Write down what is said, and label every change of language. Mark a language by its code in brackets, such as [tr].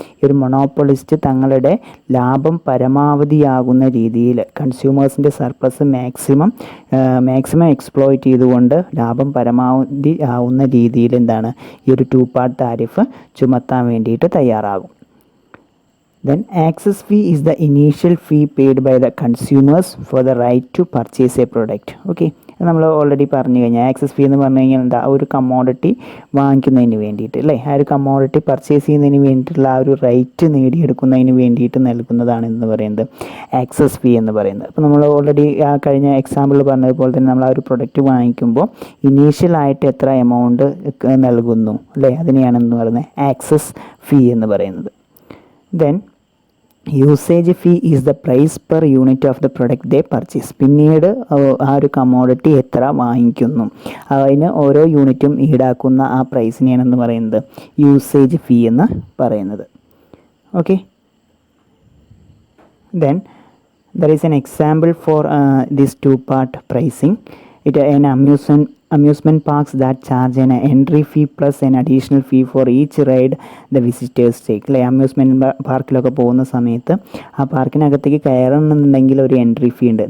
[ml] ഈ ഒരു മൊണോപ്പൊളിസ്റ്റ് തങ്ങളുടെ ലാഭം പരമാവധിയാകുന്ന രീതിയിൽ കൺസ്യൂമേഴ്സിൻ്റെ സർപ്ലസ് മാക്സിമം എക്സ്പ്ലോയിറ്റ് ചെയ്തുകൊണ്ട് ലാഭം പരമാവധി ആവുന്ന രീതിയിൽ ഈ ഒരു 2 പാർട്ട് താരിഫ് ചുമത്താൻ വേണ്ടിയിട്ട് തയ്യാറാകും. [en] Then access fee is the initial fee paid by the consumers for the right to purchase a product. [ml] Okay, നമ്മൾ ഓൾറെഡി പറഞ്ഞു കഴിഞ്ഞാൽ ആക്സസ് ഫീ എന്ന് പറഞ്ഞു കഴിഞ്ഞാൽ ഒരു കമ്മോഡിറ്റി വാങ്ങിക്കുന്നതിന് വേണ്ടിയിട്ട് ആ ഒരു കമ്മോഡിറ്റി പർച്ചേസ് ചെയ്യുന്നതിന് വേണ്ടിയിട്ടുള്ള ആ ഒരു റൈറ്റ് നേടിയെടുക്കുന്നതിന് വേണ്ടിയിട്ട് നൽകുന്നതാണ് എന്ന് പറയുന്നത് ആക്സസ് ഫീ എന്ന് പറയുന്നത്. അപ്പോൾ നമ്മൾ ഓൾറെഡി കഴിഞ്ഞ എക്സാമ്പിളിൽ പറഞ്ഞതുപോലെ തന്നെ നമ്മൾ ആ ഒരു പ്രൊഡക്റ്റ് വാങ്ങിക്കുമ്പോൾ ഇനീഷ്യലായിട്ട് എത്ര എമൗണ്ട് നൽകുന്നു അതിനെയാണെന്ന് പറയുന്നത് ആക്സസ് ഫീ എന്ന് പറയുന്നത്. [en] Then usage fee is the price per unit of the product they purchase. [ml] പിന്നീട് ആ ഒരു കമ്മോഡിറ്റി എത്ര വാങ്ങിക്കുന്നു അതിന് ഓരോ യൂണിറ്റും ഈടാക്കുന്ന ആ പ്രൈസിനെയാണെന്ന് പറയുന്നത് യൂസേജ് ഫീ എന്ന് പറയുന്നത്. [en] Okay, then there is an example for this 2 part pricing. An amusement parks that charge an entry fee plus an additional fee for each ride the visitors take. [ml] Amusement പാർക്കിലൊക്കെ പോകുന്ന സമയത്ത് ആ പാർക്കിനകത്തേക്ക് കയറണമെന്നുണ്ടെങ്കിൽ ഒരു എൻട്രി ഫീ ഉണ്ട്.